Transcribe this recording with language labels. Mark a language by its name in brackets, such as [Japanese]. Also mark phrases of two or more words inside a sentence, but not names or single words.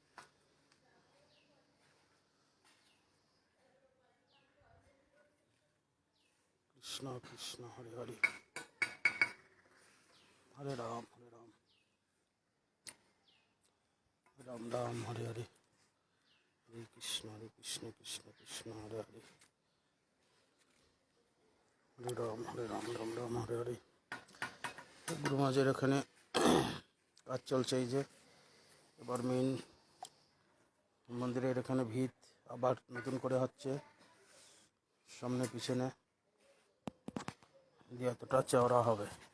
[Sanskrit] Krishna Krishna, Hare Hare, Hare Ram, Ram Ram, Hare Hare. Hare Krishna, Krishna Krishna, Hare Hare, Hare Ram, Ram Ram, Hare Hare. [Bangla] গুরু মহারাজের এখানে কাজ চলছে। এই যে এবার মেইন মন্দিরের এখানে ভিত আবার নতুন করে হচ্ছে, সামনে পিছনে দিয়ে এতটা চওড়া হবে।